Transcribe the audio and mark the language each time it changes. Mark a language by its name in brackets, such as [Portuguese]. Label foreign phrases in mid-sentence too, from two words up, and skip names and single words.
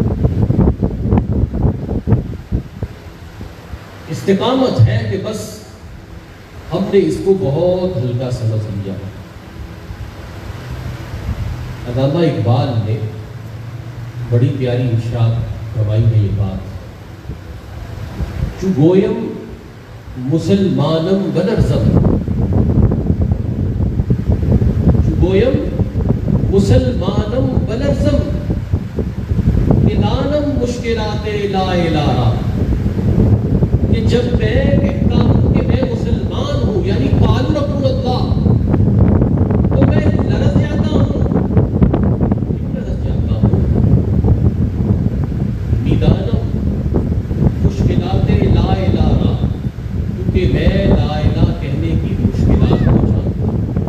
[Urdu] استقامت ہے کہ بس ہم نے اس کو بہت ہلکا سمجھ لیا، علامہ اقبال نے بڑی پیاری ارشاد فرمائی ہے یہ بات، [Persian] چو گویم مسلمانم بلرزم، چو گویم مسلمانم بلرزم، ندانم مشکلات لا الہ، [Urdu] کہ جب میں کہتا ہوں کہ میں مسلمان ہوں، یعنی [Arabic] قال رسول اللہ، [Urdu] تو میں لرز جاتا ہوں۔ کیوں لرز جاتا ہوں؟ [Persian] ندانم مشکلات لا الہ، [Urdu] کیونکہ میں لا الہ کہنے کی مشکلات کو جانتا ہوں۔